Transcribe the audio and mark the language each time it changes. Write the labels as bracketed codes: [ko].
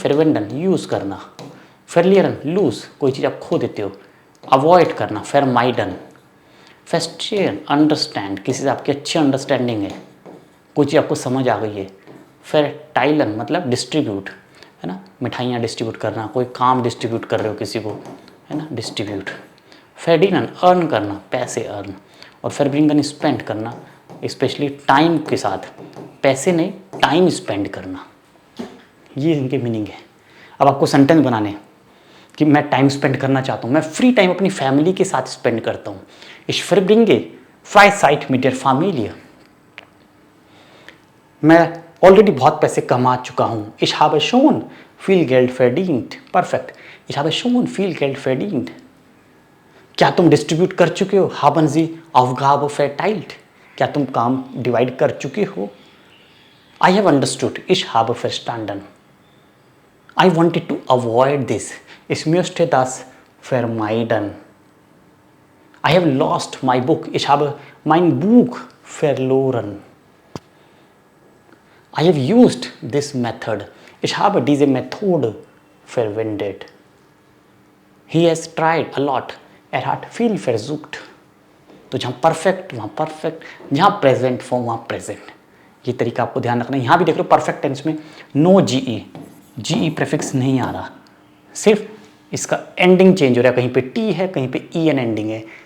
[hi] verwenden use करना, verlieren loose, कोई चीज़ आप खो देते हो, अवॉइड करना, vermeiden, verstehen अंडरस्टैंड, किसी से आपकी अच्छी अंडरस्टैंडिंग है, कोई चीज़ आपको समझ आ गई है, verteilen मतलब डिस्ट्रीब्यूट, है ना, मिठाइयाँ डिस्ट्रीब्यूट करना, कोई काम डिस्ट्रीब्यूट कर रहे हो किसी को, है ना, डिस्ट्रीब्यूट, verdienen अर्न करना, पैसे अर्न, और verbringen स्पेंड करना, स्पेशली टाइम के साथ, पैसे नहीं टाइम स्पेंड करना। ये इनके मीनिंग है। अब आपको सेंटेंस बनाने हैं कि मैं टाइम स्पेंड करना चाहता हूँ, मैं फ्री टाइम अपनी फैमिली के साथ स्पेंड करता हूँ। [de] Ich verbringe Freizeit mit der Familie। [hi] मैं ऑलरेडी बहुत पैसे कमा चुका हूँ। [de] Ich habe schon viel Geld verdient। [hi] Perfect. [de] Ich habe schon viel Geld verdient। [hi] क्या तुम डिस्ट्रीब्यूट कर चुके हो? [de] Haben Sie Aufgabe verteilt। [hi] क्या तुम काम डिवाइड कर चुके हो? [en] I have understood। [de] Ich habe verstanden। [en] I wanted to avoid this। [de] Ich möchte das vermeiden। [en] I have lost my book। [de] Ich habe mein Buch verloren। [en] I have used this method। [de] Ich habe diese Methode verwendet। [en] He has tried a lot। [de] Er hat viel versucht। [hi] तो जहाँ perfect वहाँ perfect, जहाँ present form वहाँ present. ये तरीका आपको ध्यान रखना है। यहाँ भी देख लो परफेक्ट टेंस में नो जीई, जीई प्रीफिक्स नहीं आ रहा, सिर्फ इसका एंडिंग चेंज हो रहा है, कहीं पे टी है कहीं पे ई एन एंडिंग है।